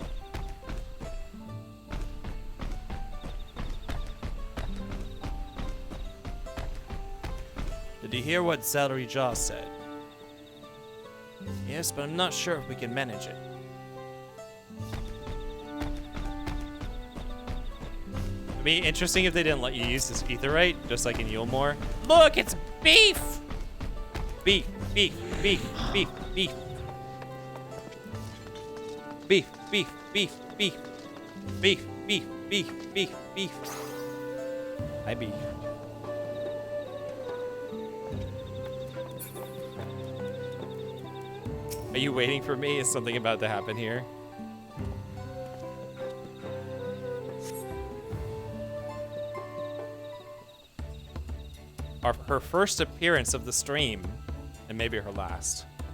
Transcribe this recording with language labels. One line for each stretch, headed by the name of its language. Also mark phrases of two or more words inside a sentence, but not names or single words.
English: Did you hear what Zalri Jaw said? Yes, but I'm not sure if we can manage it. It'd be interesting if they didn't let you use this Aetheryte, just like in Yulmore. Look, it's beef! Beef, beef, beef, beef, beef. Beef, beef, beef, beef. Beef, beef, beef, beef, beef. Hi, beef. Are you waiting for me? Is something about to happen here? Her first appearance of the stream, and maybe her last.